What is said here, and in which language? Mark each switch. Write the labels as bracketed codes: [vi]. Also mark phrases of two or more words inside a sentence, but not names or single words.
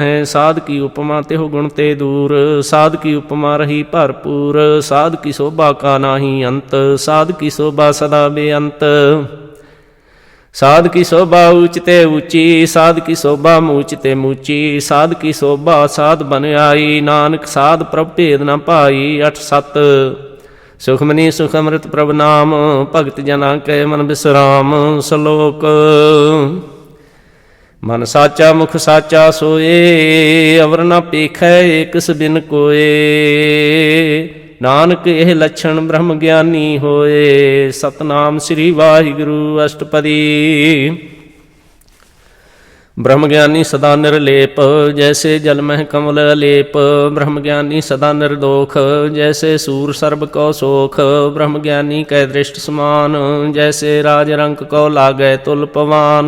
[pa] ਸਾਧ ਕੀ ਉਪਮਾ ਤੇਹੁ ਗੁਣ ਤੇ ਦੂਰ, ਸਾਧ ਕੀ ਉਪਮਾ ਰਹੀ ਭਰਪੂਰ। ਸਾਧ ਕੀ ਸ਼ੋਭਾ ਕਾ ਨਾਹੀ ਅੰਤ, ਸਾਧ ਕੀ ਸ਼ੋਭਾ ਸਦਾ ਬੇਅੰਤ। ਸਾਧ ਕੀ ਸ਼ੋਭਾ ਊਂਚ ਤੇ ਊਂਚੀ, ਸਾਧ ਕੀ ਸ਼ੋਭਾ ਮੂਚ ਤੇ ਮੂਚੀ। ਸਾਧ ਕੀ ਸ਼ੋਭਾ ਸਾਧ ਬਨ ਆਈ, ਨਾਨਕ ਸਾਧ ਪ੍ਰਭ ਭੇਦ ਨ ਪਾਈ। ਅਠ ਸਤ ਸੁਖਮਨੀ ਸੁਖ ਅੰਮ੍ਰਿਤ ਪ੍ਰਭ ਨਾਮ, ਭਗਤ ਜਨਾ ਕੈ ਮਨ ਬਿਸਰਾਮ। ਸ਼ਲੋਕ ਮਨ ਸਾਚਾ ਮੁਖ ਸਾਚਾ ਸੋਏ, ਅਵਰ ਨ ਪੇਖੈ ਏਕਸ ਬਿਨ ਕੋਏ। ਨਾਨਕ ਏਹ ਲਕਸ਼ਣ ਬ੍ਰਹਮ ਗਿਆਨੀ ਹੋਏ, ਸਤਿਨਾਮ ਸ੍ਰੀ ਵਾਹਿਗੁਰੂ ਅਸ਼ਟਪਦੀ। ਬ੍ਰਹਮਗਿਆਨੀ ਸਦਾ ਨਿਰਲੇਪ, ਜੈਸੇ ਜਲ ਮਹਿ ਕਮਲ ਲੇਪ। ਬ੍ਰਹਮਗਿਆਨੀ ਸਦਾ ਨਿਰਦੋਖ, ਜੈਸੇ ਸੂਰ ਸਰਬ ਕਉ ਸੋਖ। ਬ੍ਰਹਮਗਿਆਨੀ ਕੈ ਦ੍ਰਿਸ਼ਟਿ ਸਮਾਨ, ਜੈਸੇ ਰਾਜ ਰੰਕ ਕਉ ਲਾਗੈ ਤੁਲ ਪਵਾਨ।